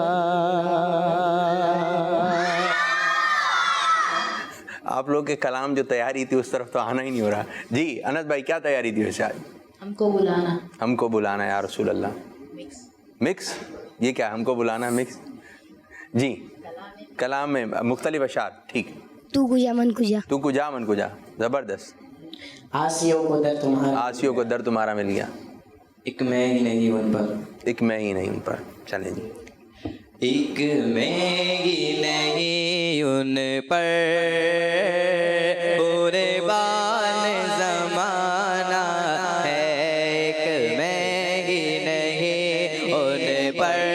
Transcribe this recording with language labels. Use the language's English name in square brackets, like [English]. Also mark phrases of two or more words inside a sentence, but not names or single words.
[Urdu] آپ لوگ کے کلام جو تیاری تھی اس طرف تو آنا ہی نہیں ہو رہا۔ جی انس بھائی کیا تیاری تھی ویسے آج؟ ہم کو بلانا، ہم کو بلانا [Arabic] یا رسول اللہ، [Urdu] مکس، یہ کیا ہم کو بلانا مکس؟ جی کلام میں مختلف اشعار، ٹھیک، [Persian] تو کجا من کجا، تو کجا من کجا، [Urdu] زبردست، آسیوں کو در تمہارا، آسیوں کو در تمہارا مل گیا، ایک میں ہی نہیں ان پر، ایک میں ہی نہیں ان پر، چلیں جی، ایک میں ہی نہیں ان پر پورے بان زمانہ ہے، ایک میں ہی نہیں ان پر